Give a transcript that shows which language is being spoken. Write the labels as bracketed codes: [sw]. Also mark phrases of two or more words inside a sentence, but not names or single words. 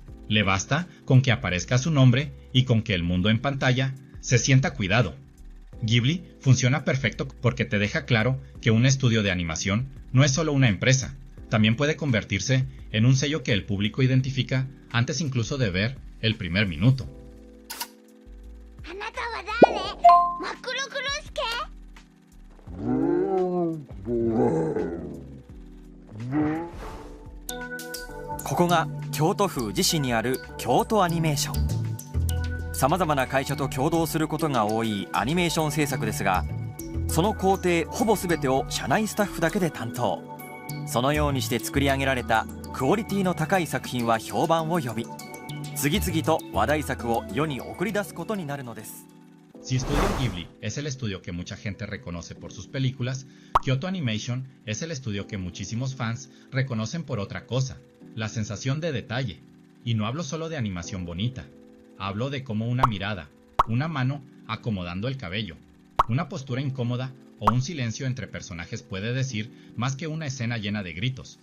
[es] Le basta con que aparezca su nombre y con que el mundo en pantalla se sienta cuidado. Ghibli funciona perfecto porque te deja claro que un estudio de animación no es solo una empresa, también puede convertirse en un sello que el público identifica antes incluso de ver el primer minuto. [ja] Kyoto Animation。さまざまな会社と共同することが多いアニメーション制作ですが、その工程ほぼ全てを社内スタッフだけで担当。そのようにして作り上げられたクオリティの高い作品は評判を呼び、次々と話題作を世に送り出すことになるのです。 [es] Si Estudio Ghibli es el estudio que mucha gente reconoce por sus películas, Kyoto Animation es el estudio que muchísimos fans reconocen por otra cosa, la sensación de detalle. Y no hablo solo de animación bonita, hablo de cómo una mirada, una mano acomodando el cabello, una postura incómoda o un silencio entre personajes puede decir más que una escena llena de gritos.